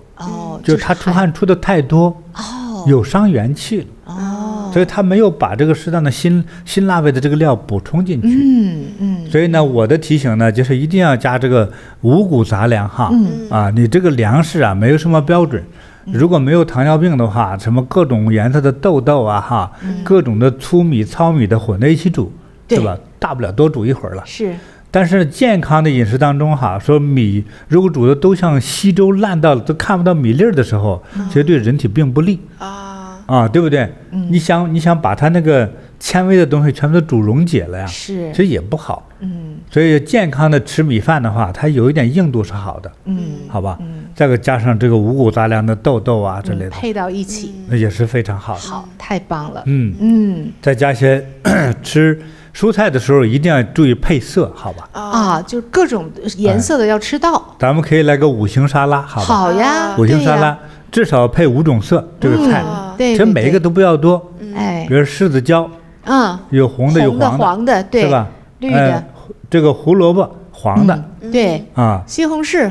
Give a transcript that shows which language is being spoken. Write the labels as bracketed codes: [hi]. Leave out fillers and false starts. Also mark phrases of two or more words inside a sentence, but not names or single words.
[zh] 就是他出汗出的太多，有傷元氣了。所以他沒有把這個適當的辛辣味的這個料補充進去。所以呢，我的提醒呢，就是一定要加這個五穀雜糧哈。你這個糧食啊，沒有什麼標準。如果沒有糖尿病的話，什麼各種顏色的豆豆啊哈，各種的粗米、糙米的混在一起煮，對吧？大不了多煮一會兒了。是。但是健康的飲食當中哈，說米如果煮的都像稀粥爛到都看不到米粒兒的時候，其實對人體並不利。對不對？你想把它那個纖維的東西全部都煮溶解了呀，其實也不好。所以健康的吃米飯的話，它有一點硬度是好的。好吧。再加上這個五穀雜糧的豆豆啊之類的，配到一起，那也是非常好的。好，太棒了。再加些吃蔬菜的時候一定要注意配色，好吧？就各種顏色的要吃到。咱們可以來個五行沙拉，好吧？好呀，五行沙拉至少配5種色，這個菜。其實每一個都不要多，比如柿子椒，有紅的有黃的，是吧？綠的，這個胡蘿蔔黃的，對西紅柿